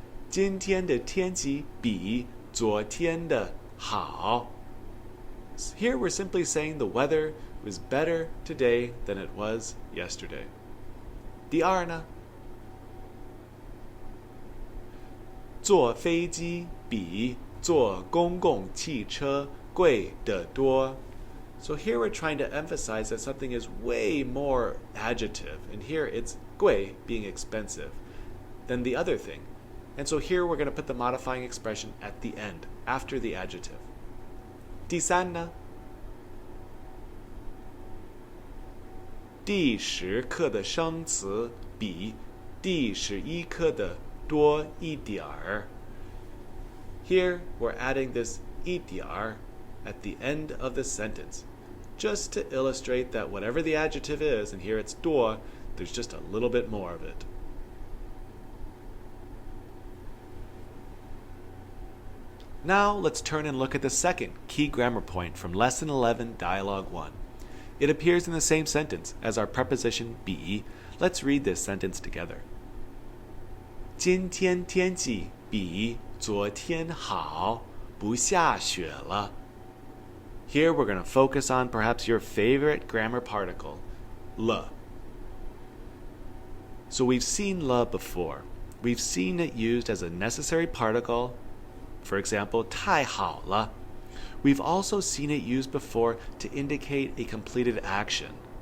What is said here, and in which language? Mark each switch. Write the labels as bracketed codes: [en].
[zh] 今天的天气比昨天的好. [en] Here we're simply saying the weather was better today than it was yesterday. [zh] 第二呢？坐飞机比坐公共汽车贵得多. [en] So here we're trying to emphasize that something is way more adjective, and here it's 贵 being expensive than the other thing. And so here we're going to put the modifying expression at the end, after the adjective. [zh] 第三呢？第10课的生词比第11课的多一点儿. [en] Here we're adding this 一点儿 at the end of the sentence, just to illustrate that whatever the adjective is, and here it's 多, there's just a little bit more of it. Now let's turn and look at the second key grammar point from Lesson 11, Dialogue 1. It appears in the same sentence as our preposition be. Let's read this sentence together. [zh] 今天天气比昨天好，不下雪了. [en] Here we're going to focus on perhaps your favorite grammar particle, le. So we've seen le before. We've seen it used as a necessary particle. For example, [zh] 太好了. [en] We've also seen it used before to indicate a completed action.